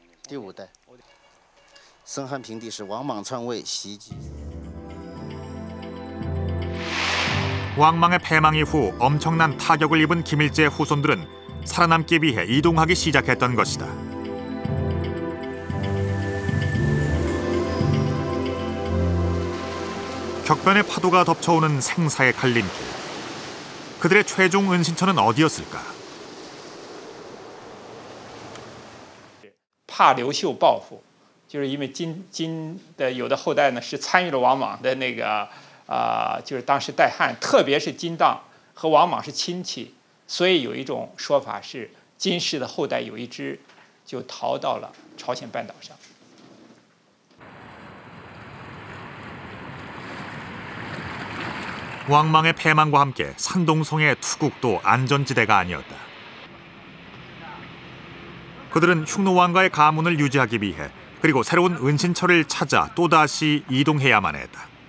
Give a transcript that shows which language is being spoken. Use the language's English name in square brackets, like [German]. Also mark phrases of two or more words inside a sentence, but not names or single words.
[Korean] 왕망의 패망 이후 엄청난 타격을 입은 김일제 후손들은 살아남기 위해 이동하기 시작했던 것이다. 격변의 파도가 덮쳐오는 생사의 갈림길. 그들의 최종 은신처는 어디였을까? [Chinese] 怕刘秀报复，就是因为金的有的后代呢是参与了王莽的那个就是当时代汉，特别是金荡和王莽是亲戚，所以有一种说法是金氏的后代有一支就逃到了朝鲜半岛上。 [Korean] 왕망의 패망과 함께 산동성의 투국도 안전지대가 아니었다. 그들은 흉노왕과의 가문을 유지하기 위해 그리고 새로운 은신처를 찾아 또다시 이동해야만 했다.